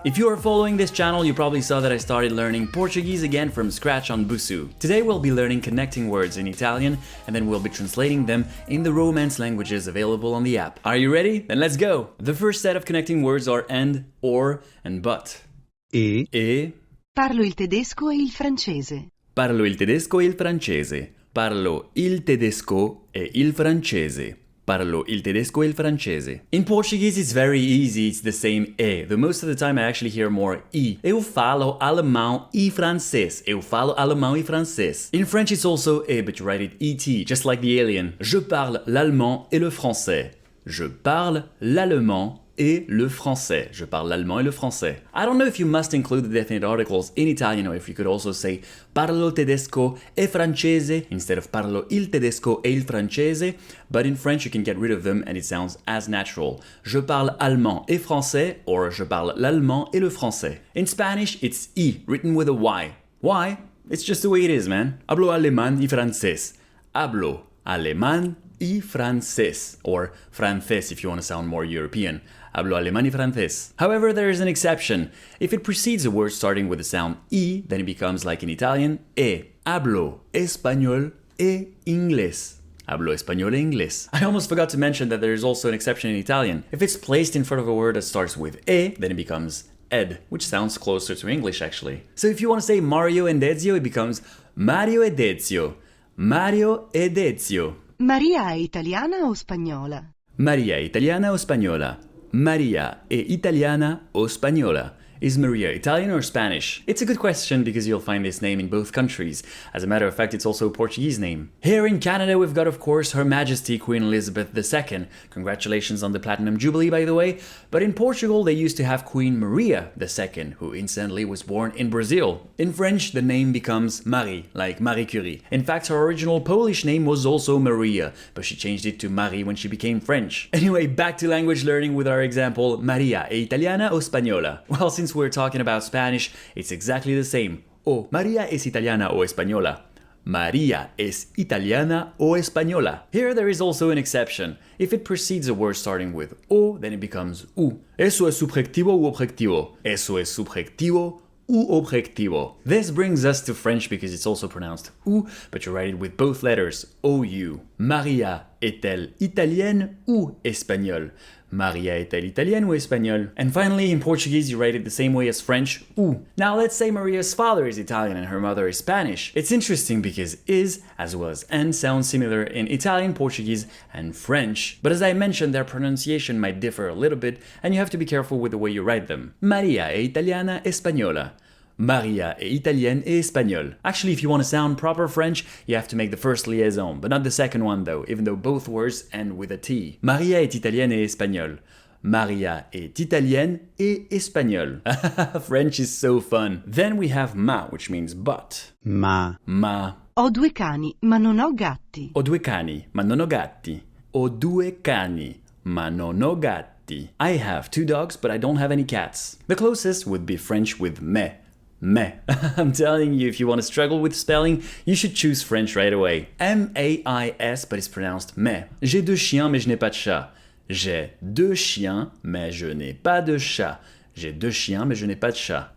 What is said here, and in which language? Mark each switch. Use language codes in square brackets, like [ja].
[en] If you are following this channel, you probably saw that I started learning Portuguese again from scratch on Busu. Today we'll be learning connecting words in Italian, and then we'll be translating them in the Romance languages available on the app. Are you ready? Then let's go! The first set of connecting words are and, or, and but. [it] E. Parlo il tedesco e il francese. Parlo il tedesco e il francese. Parlo il tedesco e il francese. Parlo il tedesco e il francese. [en] In Portuguese, it's very easy. It's the same e. Though most of the time I actually hear more I. [pt] Eu falo alemão e francês. Eu falo alemão e francês. [en] In French, it's also e, but you write it et, just like the alien. [fr] Je parle l'allemand et le français. Je parle l'allemand et le français. Je parle l'allemand et le français. [en] I don't know if you must include the definite articles in Italian or if you could also say [it] parlo tedesco e francese [en] instead of [it] parlo il tedesco e il francese, [en] but in French you can get rid of them and it sounds as natural. [fr] Je parle allemand et français or je parle l'allemand et le français. [en] In Spanish it's I, written with a Y. Why? It's just the way it is, man. [es] Hablo alemán y francés. Hablo alemán y francés, or francés [en] if you want to sound more European. [es] Hablo alemán y francés. [en] However, there is an exception. If it precedes a word starting with the sound I, then it becomes like in Italian, e. [es] Hablo español e inglés. Hablo español e inglés. [en] I almost forgot to mention that there is also an exception in Italian. If it's placed in front of a word that starts with e, then it becomes ed, which sounds closer to English actually. So if you want to say Mario and Ezio, it becomes Mario ed Ezio. [it] Mario ed Ezio. Maria è italiana o spagnola? Maria è italiana o spagnola? Maria è italiana o spagnola? [en] Is Maria Italian or Spanish? It's a good question because you'll find this name in both countries. As a matter of fact, it's also a Portuguese name. Here in Canada, we've got, of course, Her Majesty Queen Elizabeth II. Congratulations on the Platinum Jubilee, by the way. But in Portugal, they used to have Queen Maria II, who incidentally was born in Brazil. In French, the name becomes Marie, like Marie Curie. In fact, her original Polish name was also Maria, but she changed it to Marie when she became French. Anyway, back to language learning with our example, [it] Maria è italiana o spagnola? [en] Well, since we're talking about Spanish, it's exactly the same. Oh, [es] Maria es italiana o española. Maria es italiana o española. [en] Here there is also an exception. If it precedes a word starting with o, then it becomes u. [es] Eso es subjetivo u objetivo. Eso es subjetivo u objetivo. [en] This brings us to French because it's also pronounced ou, but you write it with both letters, ou. [fr] Maria est-elle italienne ou espagnole? Maria est-elle italienne ou espagnole? [en] And finally, in Portuguese, you write it the same way as French, ou. Now let's say Maria's father is Italian and her mother is Spanish. It's interesting because is, as well as and, sound similar in Italian, Portuguese, and French. But as I mentioned, their pronunciation might differ a little bit, and you have to be careful with the way you write them. [it] Maria è italiana española. [fr] Maria è italienne et espagnole. [en] Actually, if you want to sound proper French, you have to make the first liaison, but not the second one though, even though both words end with a T. [fr] Maria est italienne et espagnole. Maria est italienne et espagnole. [en] French is so fun. Then we have ma, which means but. [it] Ma. Ho due cani, ma non ho gatti. Ho due cani, ma non ho gatti. Ho due cani, ma non ho gatti. [en] I have two dogs, but I don't have any cats. The closest would be French with me. Me. I'm telling you, if you want to struggle with spelling, you should choose French right away. M-A-I-S, but it's pronounced me. [fr] J'ai deux chiens, mais je n'ai pas de chat. J'ai deux chiens, mais je n'ai pas de chat. J'ai deux chiens, mais je n'ai pas de chat.